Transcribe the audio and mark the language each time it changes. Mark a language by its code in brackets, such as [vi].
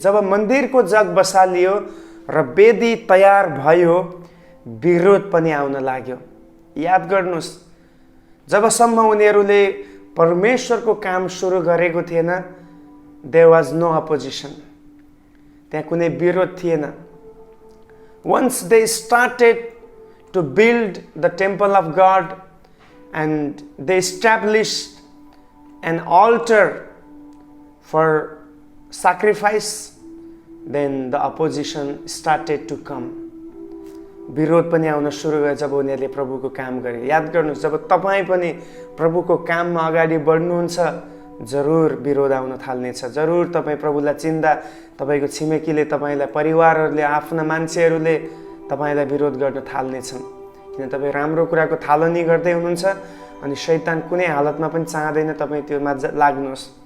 [ne] जब मन्दिरको जग बसालियो र वेदी तयार भयो, विरोध पनि आउन लाग्यो। याद गर्नुहोस्, जबसम्म उनीहरूले परमेश्वरको काम सुरु गरेको थिएन, [en] there was no opposition, [ne] त्यहाँ कुनै विरोध थिएन। [en] Once they started to build the temple of God and they established an altar for sacrifice, then the opposition started to come। [ne] विरोध पनि आउन सुरु गयो जब उनीहरूले प्रभुको काम गरे। याद गर्नुहोस्, जब तपाईँ पनि प्रभुको काममा अगाडि बढ्नुहुन्छ, जरुर विरोध आउन थाल्नेछ। जरुर तपाईँ प्रभुलाई चिन्दा तपाईँको छिमेकीले, तपाईँलाई परिवारहरूले, आफ्ना मान्छेहरूले तपाईँलाई विरोध गर्न थाल्नेछन्, किन तपाईँ राम्रो कुराको थालनी गर्दै हुनुहुन्छ अनि शैतान कुनै हालतमा पनि चाहँदैन तपाईँ त्योमा लाग्नुहोस्।